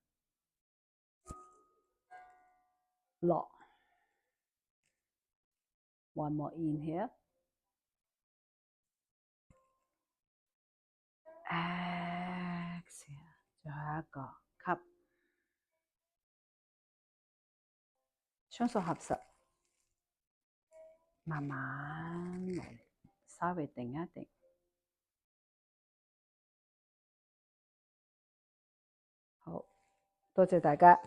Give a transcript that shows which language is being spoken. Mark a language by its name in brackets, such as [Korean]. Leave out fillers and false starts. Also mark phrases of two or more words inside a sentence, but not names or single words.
[English] 落 ，one more in here， exhale， [Cantonese] 最後一個吸，雙手合十，慢慢嚟，稍微定一定。好，多謝大家。